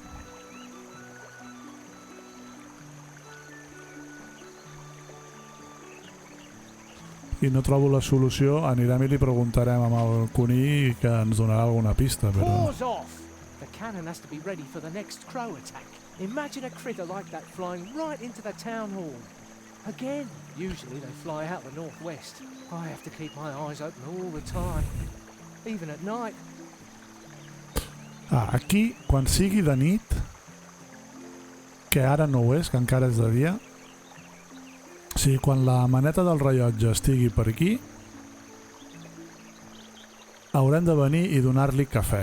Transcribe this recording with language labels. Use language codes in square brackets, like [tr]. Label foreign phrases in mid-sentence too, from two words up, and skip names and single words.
[ca] I no trobo la solució, anirem i li preguntarem amb el cuní que ens donarà alguna pista, però... [en] Paws off! The cannon has to be ready for the next crow attack. Imagine a critter like that flying right into the town hall. Again, usually they fly out the northwest. I have to keep my eyes open all the time, even at night. [ca] Aquí, quan sigui de nit, que ara no ho és, que encara és de dia, o sigui, quan la maneta del rellotge estigui per aquí, haurem de venir i donar-li cafè.